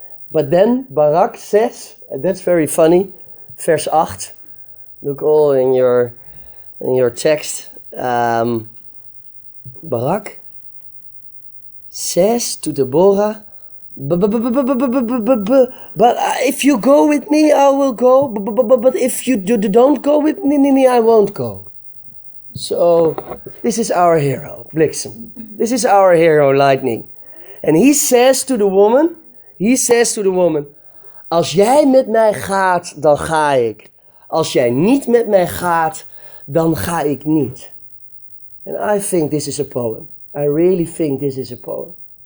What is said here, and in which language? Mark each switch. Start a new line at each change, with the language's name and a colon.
English: But then Barak says, and that's very funny, verse 8, look all in your text, Barak says to Deborah, but if you go with me, I will go. But if you don't go with me, I won't go. So this is our hero, Bliksem. This is our hero, Lightning. And he says to the woman,
Dutch: als jij met mij gaat, dan ga ik. Als jij niet met mij gaat, dan ga ik niet.
English: And I think this is a poem. I really think this is a poem.